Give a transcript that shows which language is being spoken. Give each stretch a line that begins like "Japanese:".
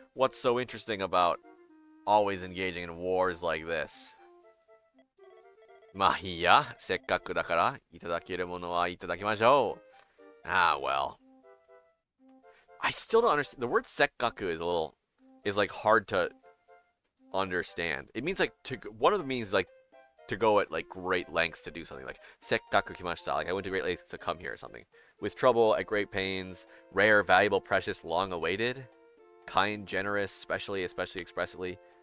English: What's so interesting about always engaging in wars like this?
Japanese: まあいいや。せっかくだからいただけるものはいただきましょう。
English: Ah, well. I still don't understand. The word sekkaku is like hard to understand. It means like one of the means like to go at like great lengths to do something, like
Japanese: sekkaku kimashita,
English: like I went to great lengths to come here or something. With trouble, at great pains, rare, valuable, precious, long awaited, kind, generous, especially expressively.